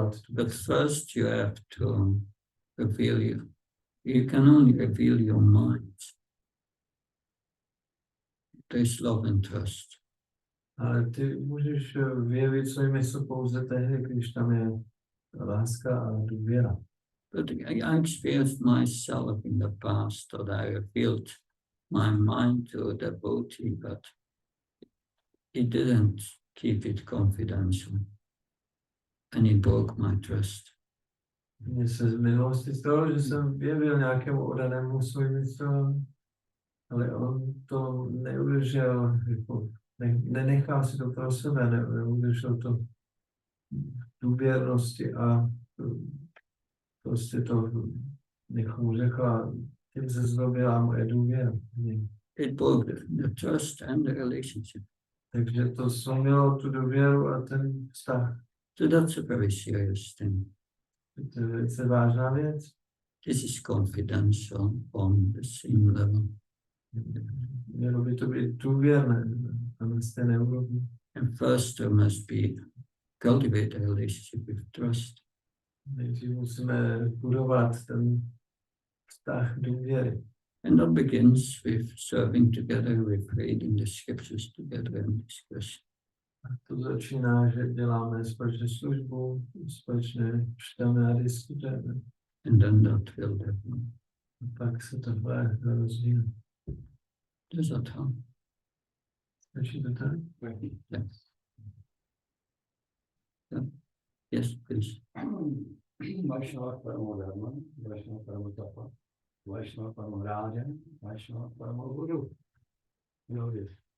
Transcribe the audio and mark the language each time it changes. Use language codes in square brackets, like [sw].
[en] But first you have to reveal you can only reveal your mind. There's love and trust. [cs] Ale ty můžeš vyjevit svůj mysl pouze tehdy, když tam je láska a důvěra. [en] But I experienced myself in the past that I revealed my mind to a devotee, but he didn't keep it confidential. And he broke my trust. [cs] Mně se z minulosti stalo, že jsem vyjevil nějakému oddanému svůj mysl, ale on to neudržel, jako, nenechal si to pro sebe, neudržel to v důvěrnosti a prostě to někomu řekla, tím se zdobila moje důvěra. [en] It broke the trust and the relationship. [cs] Takže to slomilo tu důvěru a ten vztah. [en] So that's a very serious thing. [cs] To je velice vážná věc. [en] This is confidential on the same level. [cs] Mělo by to být důvěrné na stejné úrovni. [en] And first there must be cultivate a relationship with trust. [cs] Nejdřív musíme budovat ten vztah důvěry. [en] And that begins with serving together, with reading the scriptures together and discussing. [cs] A to začíná, že děláme společně službu, společně čteme a diskutujeme. [en] And then that will happen. [cs] A pak se to rozvíjí. [en] Does that help? [cs] Stačí to tak? [en] Yes. Yeah. Yes, please. [sa] Vaishnava Paramo Dharma, Vaishnava Paramo Tapa, Vaishnava Paramo Raja, Vaishnava Paramo Guru. [en] You know this.